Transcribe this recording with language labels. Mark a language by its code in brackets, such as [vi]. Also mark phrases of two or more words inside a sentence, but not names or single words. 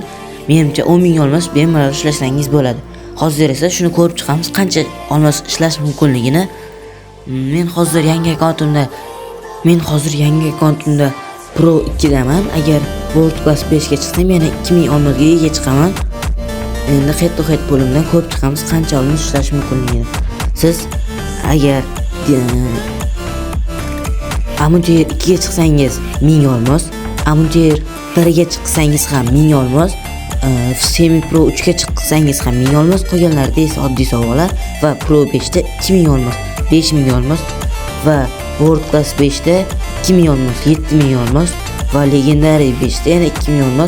[uz] Menimcha 10 ming olmos bemalol ishlasangiz bo'ladi. Hozir esa shuni ko'rib chiqamiz, qancha olmos ishlash mumkinligini. Men hozir yangi akkauntimda Pro 2 daman. Agar World Class 5 ga chiqsam, yana 2000 olmosga ega chiqaman. Endi head-to-head bo'limdan ko'rib chiqamiz qancha olmos ishlash mumkinligini. Siz agar Amuntier 2 ga chiqsangiz 1000 olmos, Amuntier 1 ga chiqsangiz ham 1000 olmos, Semi Pro 3 ga chiqsangiz ham 1000 olmos, qolganlarda esa oddiy savollar va Pro 5 da 2000 olmos, 5000 olmos va World Class 5 da 2000 olmos, 7000 olmos va Legendary 5 da yana 2000 olmos.